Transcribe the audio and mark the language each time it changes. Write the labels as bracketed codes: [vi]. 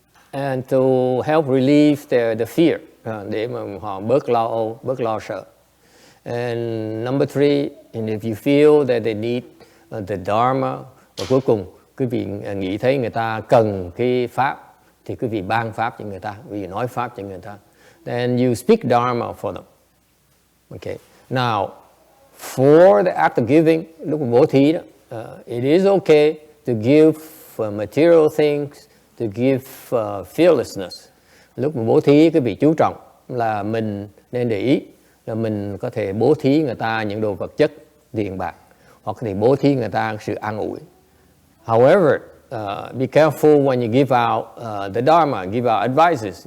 [en] And to help relieve the fear, [vi] để mà họ bớt lo âu, bớt lo sợ. [en] And number three, and if you feel that they need the dharma, [vi] và cuối cùng quý vị nghĩ thấy người ta cần cái pháp, thì quý vị ban pháp cho người ta, quý vị nói pháp cho người ta. [en] Then you speak dharma for them. Okay. Now, for the act of giving, [vi] lúc bố thí đó, [en] it is okay to give material things, to give fearlessness. [vi] Lúc mà bố thí, quý vị chú trọng là mình nên để ý là mình có thể bố thí người ta những đồ vật chất, tiền bạc, hoặc có thể bố thí người ta sự an ủi. [en] However, be careful when you give out the dharma, give out advices.